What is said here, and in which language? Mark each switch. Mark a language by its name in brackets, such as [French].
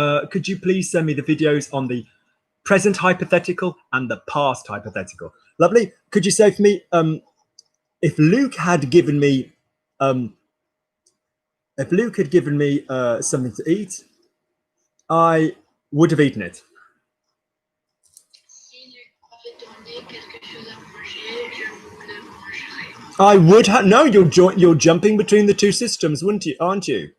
[English] Could you please send me the videos on the present hypothetical and the past hypothetical? Lovely. Could you say for me, if Luke had given me something to eat, I would have eaten it. [French] Si Luc m'avait donné quelque chose à manger, je le mangerais. [English] I would have. No, you're jumping between the two systems, aren't you?